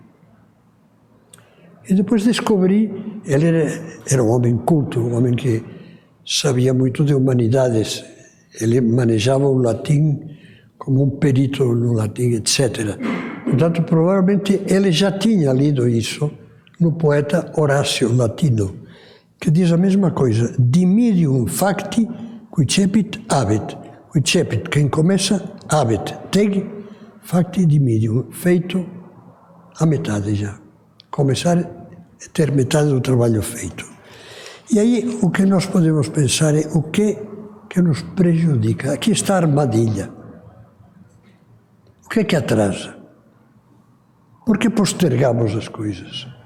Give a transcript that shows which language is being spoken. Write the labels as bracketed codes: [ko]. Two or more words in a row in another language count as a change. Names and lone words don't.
[pt] E depois descobri, ele era um homem culto, um homem que sabia muito de humanidades, ele manejava o latim como um perito no latim, etc. Portanto, provavelmente ele já tinha lido isso no poeta Horácio Latino, que diz a mesma coisa: [la] dimidium facti quicepit habet. [pt] Quicepit, quem começa, habet. [la] Teg, facti dimidium. [pt] Feito a metade já. Começar é ter metade do trabalho feito. E aí o que nós podemos pensar é o que nos prejudica. Aqui está a armadilha. O que atrasa? Por que postergamos as coisas?